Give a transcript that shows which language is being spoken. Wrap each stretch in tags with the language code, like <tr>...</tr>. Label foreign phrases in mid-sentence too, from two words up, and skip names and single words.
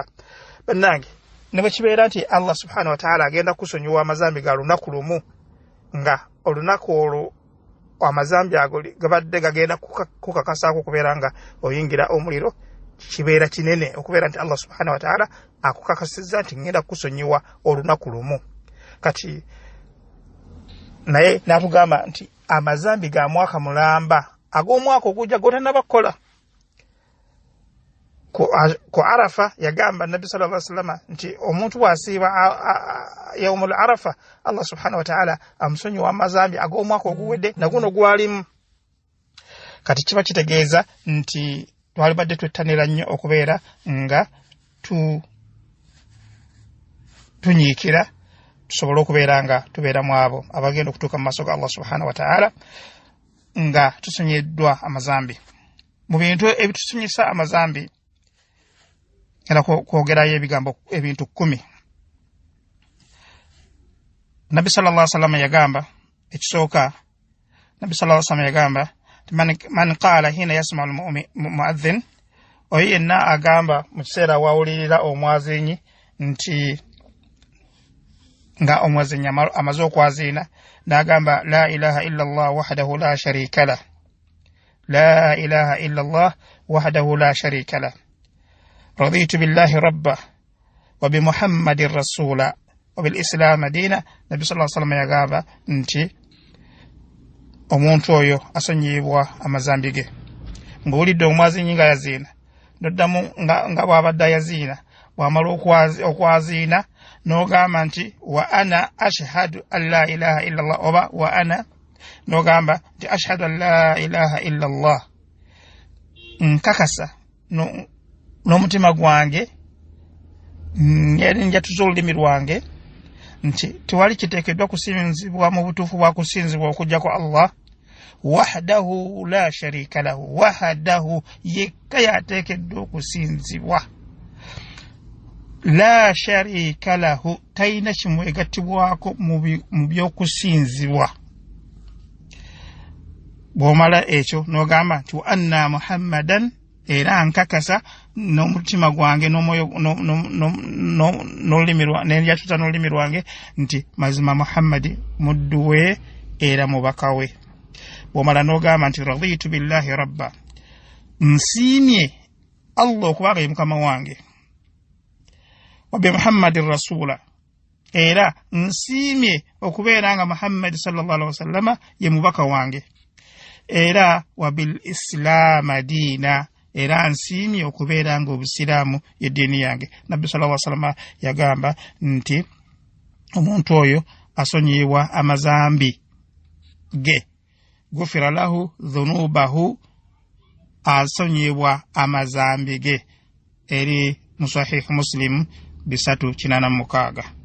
<lg>Bannange, ne bwe kibeera nti</lg> <ar>الله سبحانه وتعالى</ar> <lg>agenda kusonyiwa amazambi ga lunaku lumu, nga olunaku olwo amazambi ago gabadde gagenda kukakasaako okubeera nga oyingira omuliro, kibeera kinene okubeera nti</lg> <ar>الله سبحانه وتعالى</ar> <lg>akukakasizza nti ngenda kusonyiwa olunaku lumu. Kati naye n'atugamba nti amazambi ga mwaka mulamba ag'omwaka ogujja gotannabakola. Ku Arafa yagamba Nabbi</lg> <ar>صلى الله عليه وسلم</ar> <lg>nti omuntu bw'asiiba</lg> <ar>يوم عرفة, الله سبحانه وتعالى</ar> <lg>amusonyiwa amazambi ag'omwaka oguwedde naguno gwalimu. Kati kiba kitegeeza nti twalibadde twettanira nnyo okubeera nga tunyiikira tusobole okubeeranga tubeera mu abo abagenda okutuuka mu maaso ga</lg> <ar>الله سبحانه وتعالى</ar> <lg>nga tusonyiddwa amazambi. Mu bintu ebitusonyisa amazambi era kwogerayo ebigambo ebintu 10. Nabi</lg> <ar>صلى الله عليه وسلم</ar> <lg>yagamba ekisooka,</lg> <ar>Nabi صلى الله عليه وسلم yagamba من قال حين يسمع المؤذن,</ar> <lg>oyo yenna agamba mu kiseera wawulirira omwazinyi nti nga omwazinyi amaze okwaziina n'agamba</lg> <ar>لا إله إلا الله وحده لا شريك له لا إله إلا الله وحده لا شريك له رضيت بالله ربا وبمحمد رسولا وبالإسلام دينا.</ar> <lg>Nabi</lg> <ar>صلى الله عليه وسلم</ar> <lg>yagamba nti omuntu oyo asonyiyibwa amazambi ge. Ng'olidde omwazinyi nga yaziina noddamu nga bw'abadde yaziina, bw'amala okwaziina n'ogamba nti</lg> <ar>وأنا أشهد أن لا إله إلا الله, oba وأنا</ar> <lg>n'ogamba nti</lg> <ar>أشهد أن لا إله إلا الله,</ar> <lg>nkakasa n'omutima gwange njatuza olulimi lwange nti tewali kiteekeddwa kusinzibwa mu butuufu bwa kusinzibwa okujja kwa</lg> <ar>الله وحده لا شريك له,</ar> <lg>wahdahu yekka yateekeddwa okusinzibwa,</lg> <ar>لا شريك له</ar> <lg>talina kimwegattibwako mu by'okusinzibwa. Bw'omala ekyo n'ogamba nti</lg> <ar>وأن محمدا,</ar> <lg>era nkakasa n'omutima gwange n'omwoyo n'olulimi lwange nenjatuza n'olulimi lwange nti mazima Muhammadi muddu we era mubaka we. Bw'omala n'ogamba nti</lg> <ar>رضيت بالله ربا,</ar> <lg>nsiimye Allah okubanga ye mukama wange,</lg> <ar>وبمحمد رسولا,</ar> <lg>era nsiimye okubeera nga Muhammad</lg> <ar>صلى الله عليه وسلم</ar> <lg>ye mubaka wange, era</lg> <ar>وبالإسلام دينا,</ar> <lg>era nsiimye okubeera nga obusiraamu ye ddiini yange. Nabbi</lg> <ar>صلى الله عليه وسلم</ar> <lg>yagamba nti omuntu oyo asonyiyibwa amazambi ge,</lg> <ar>غفر له ذنوبه,</ar> <lg>asonyiyibwa amazambi ge, eri mu Sahih Muslim 386.</lg>